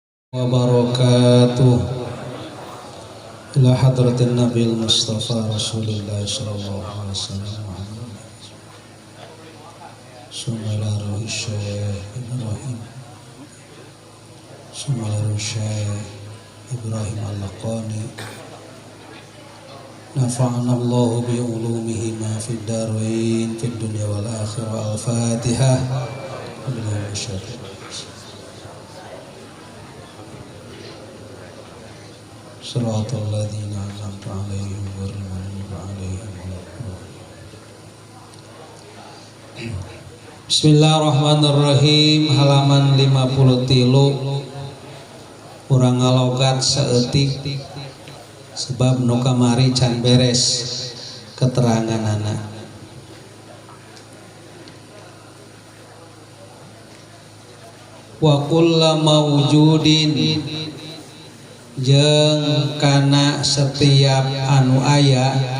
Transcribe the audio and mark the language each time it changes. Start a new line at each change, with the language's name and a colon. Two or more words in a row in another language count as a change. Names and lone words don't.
Arabic: وبركاته إلى حضرة النبي المصطفى رسول الله صلى الله عليه وسلم ثم إلى روح الشيخ إبراهيم ثم إلى روح الشيخ إبراهيم اللقاني نفعنا الله بعلومه ما في الدارين في الدنيا والآخرة الفاتحة. صراط الذين أنعمت عليهم غير المغضوب عليهم ولا الضالين. Bismillahirrahmanirrahim.
Sundanese: Halaman 53. Urang ngalogat saeutik sebab nu kamari can beres keteranganana.
Arabic: وكل موجود
Sundanese: jeung kana setiap anu aya